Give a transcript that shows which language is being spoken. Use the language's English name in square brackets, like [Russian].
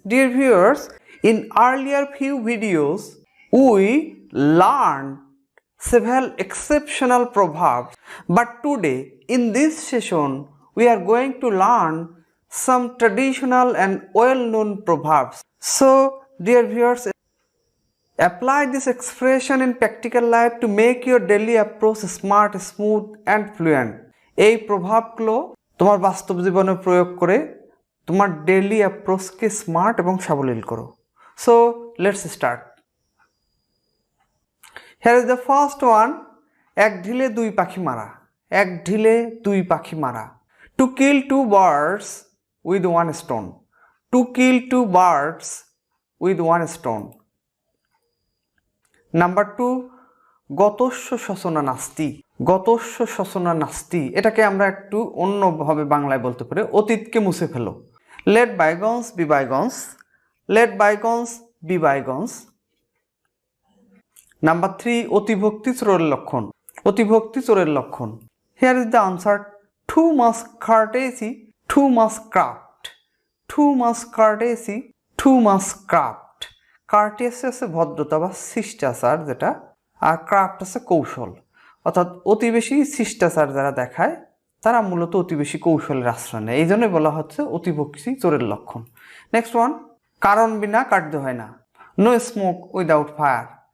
[English] Dear viewers, in earlier few videos we learned several exceptional proverbs, but today in this session we are going to learn some traditional and well-known proverbs. So dear viewers, apply this expression in practical life to make your daily approach smart, smooth and fluent. [Bangla] এই প্রভাবগুলো তোমার বাস্তব জীবনে প্রয়োগ করে তোমার daily অ্যাপ্রোচকে smart এবং সাবলীল করো। [English] So let's start. Here is the first one. [Bangla] এক ঢিলে দুই পাখি মারা। এক ঢিলে দুই পাখি মারা। [English] To kill two birds with one stone. To kill two birds with one stone. Number 2, [Sanskrit] গতস্য শোচনা নাস্তি। গতস্য শোচনা নাস্তি, [Bangla] এটাকে আমরা একটু অন্যভাবে বাংলায় বলতে পারি অতীতকে মুছে ফেলো। [English] Let bygones be bygones. Let bygones be bygones. Number 3, [Bangla] অতিভক্তি চোরের লক্ষণ। অতিভক্তি চোরের লক্ষণ। [English] Here is the answer. Too much courtesy, too much craft. Too much courtesy, too much craft. [Bangla] Courtesy আছে ভদ্রতা বা শিষ্টাচার যেটা, আর ক্রাফট আছে কৌশল। অর্থাৎ অতি বেশি শিষ্টাচার যারা দেখায় তারা মূলত অতি বেশি কৌশলের আশ্রয় নেয়, এই জন্যই বলা হচ্ছে অতিভক্তি চোরের লক্ষণ। [English] next one, [Bangla] কারণ বিনা কার্য হয় না। [English] No smoke without fire.